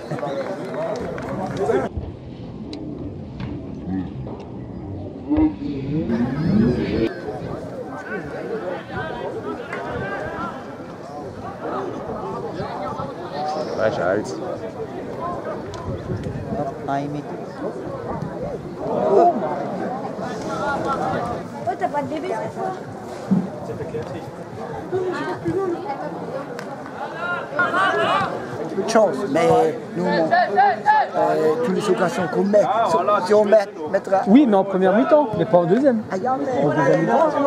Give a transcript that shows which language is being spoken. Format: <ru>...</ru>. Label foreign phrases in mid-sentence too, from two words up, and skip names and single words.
<nl>Hij is uit. Naimi.</nl> <fr>Oh, t'as pas de bébé cette fois? Peu de chance, mais nous, toutes les occasions qu'on met, si on mettra... Oui, mais en première mi-temps, mais pas en deuxième.</fr> <nl>Ah, ja, nee.</nl> <fr>En deuxième mi-temps,</fr>